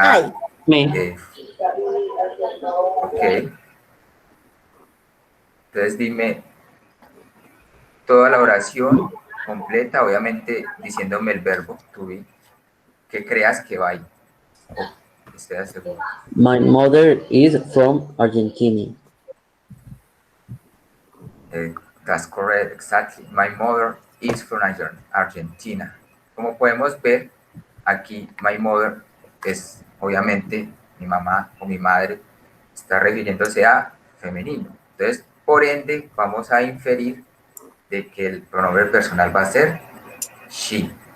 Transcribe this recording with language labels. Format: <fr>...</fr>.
<es>Ay. Ok. Entonces dime toda la oración completa, obviamente diciéndome el verbo to be, que creas que va ahí. O que estés seguro.</es> <en>My mother is from Argentina. That's correct, exactly. My mother is from Argentina.</en> <es>Como podemos ver, aquí</es> <en>my mother</en> <es>es obviamente mi mamá o mi madre, está refiriéndose a femenino. Entonces, por ende, vamos a inferir de que el pronombre personal va a ser she.</es>